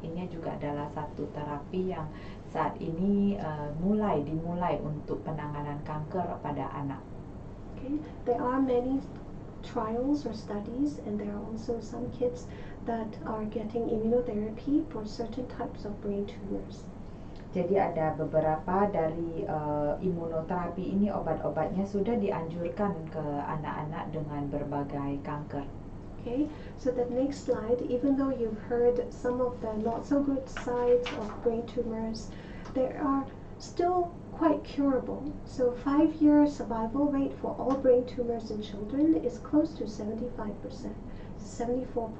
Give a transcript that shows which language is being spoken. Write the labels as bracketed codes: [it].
[id] Ini juga adalah satu terapi yang saat ini dimulai untuk penanganan kanker pada anak. [en] Okay, there are many trials or studies, and there are also some kids that are getting immunotherapy for certain types of brain tumors. [id] Jadi ada beberapa dari imunoterapi ini, obat-obatnya sudah dianjurkan ke anak-anak dengan berbagai kanker. [en] Okay, so the next slide, even though you've heard some of the not so good sides of brain tumors, there are still quite curable. So 5-year survival rate for all brain tumors in children is close to 75%, 74.9%.